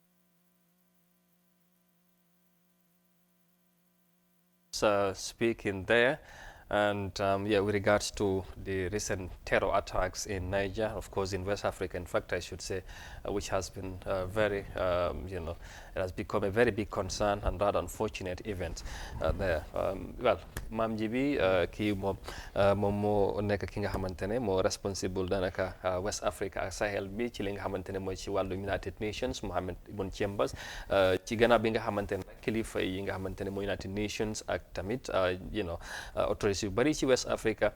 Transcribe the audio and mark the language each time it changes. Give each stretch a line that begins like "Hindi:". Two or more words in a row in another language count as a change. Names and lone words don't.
English: Speaking there, and with regards to the recent terror attacks in Niger, of course in West Africa, in fact I should say, which has been very, it has become a very big concern and rather unfortunate event there. Well,
Wolof: Mam Jibi, ki mo nekk ki nga xamantene mo responsible danaka West Africa ak Sahel bi ci li nga xamantene mooy ci wàllu United Nations, Mohammed Ibn Chambas, ci gannaaw bi nga xamantene kilifa yi nga xamantene mooy United Nations ak tamit autorités yu bari ci West Africa